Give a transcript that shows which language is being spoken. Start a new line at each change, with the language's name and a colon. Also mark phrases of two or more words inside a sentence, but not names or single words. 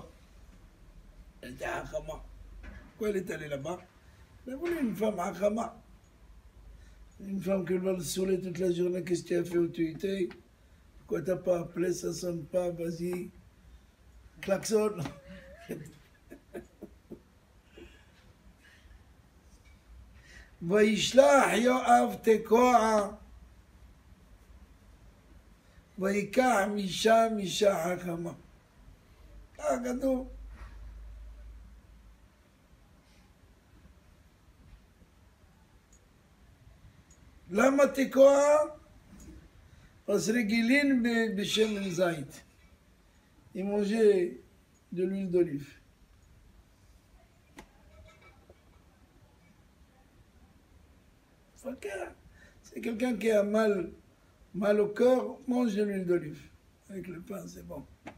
French: Elle était à Hachama. Pourquoi elle est allée là-bas? Elle a voulu une femme à Hachama. Une femme qui va le saouler toute la journée. Qu'est-ce que tu as fait, où tu étais? Pourquoi t'as pas appelé? Ça sonne pas, vas-y. Klaxon.
Hebrew: וישלח יואב תקוע ויקח משם אישה חכמה. כך כתוב. למה תקוע? אז רגילים בשמן זית.
French: Ils mangeaient de l'huile d'olive. C'est quelqu'un qui a mal au cœur, mange de l'huile d'olive. Avec le pain, c'est bon.